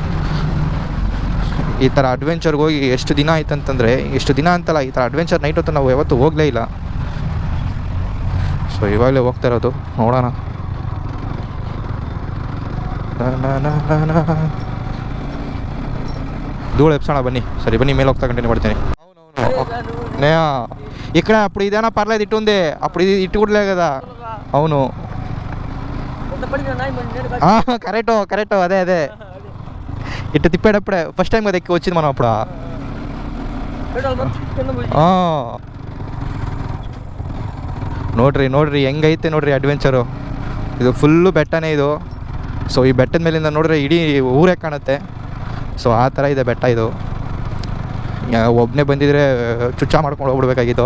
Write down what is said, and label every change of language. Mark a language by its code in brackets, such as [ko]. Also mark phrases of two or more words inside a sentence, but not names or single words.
[kn] ಈ ಥರ ಅಡ್ವೆಂಚರ್ಗೆ ಹೋಗಿ ಎಷ್ಟು ದಿನ ಆಯ್ತು ಅಂತಂದರೆ, ಎಷ್ಟು ದಿನ ಅಂತಲ್ಲ, ಈ ಥರ [en] adventure night [kn] ಹೊತ್ತು ನಾವು ಯಾವತ್ತೂ ಹೋಗಲೇ ಇಲ್ಲ. ಸೊ ಇವಾಗಲೇ ಹೋಗ್ತಾ ಇರೋದು, ನೋಡೋಣ. ಧೂಳು ಎಪ್ಸೋಣ ಬನ್ನಿ. ಸರಿ ಬನ್ನಿ, ಮೇಲೆ ಹೋಗ್ತಾ ಕಂಟಿನ್ಯೂ ಮಾಡ್ತೀನಿ. [te] ఇక్కడ అప్పుడు ఇదేనా పర్లేదు ఇటు ఉంది, అప్పుడు ఇది ఇటు కూడా లేదు కదా. అవును కరెక్ట్ అదే ఇటు తిప్పేటప్పుడే [en] first time [te] కదా ఎక్కి వచ్చింది మనం అప్పుడు. [kn] ನೋಡ್ರಿ ಹೆಂಗೈತೆ ನೋಡ್ರಿ ಅಡ್ವೆಂಚರು. ಇದು ಫುಲ್ಲು ಬೆಟ್ಟನೇ ಇದು. ಸೊ ಈ ಬೆಟ್ಟದ ಮೇಲಿಂದ ನೋಡ್ರಿ ಇಡೀ ಊರೇ ಕಾಣುತ್ತೆ. ಸೊ ಆ ಥರ ಇದೆ ಬೆಟ್ಟ ಇದು. ಒಬ್ಬನೇ ಬಂದಿದ್ರೆ ಚುಚ್ಚ ಮಾಡ್ಕೊಂಡು ಹೋಗ್ಬಿಡ್ಬೇಕಾಗಿತ್ತು.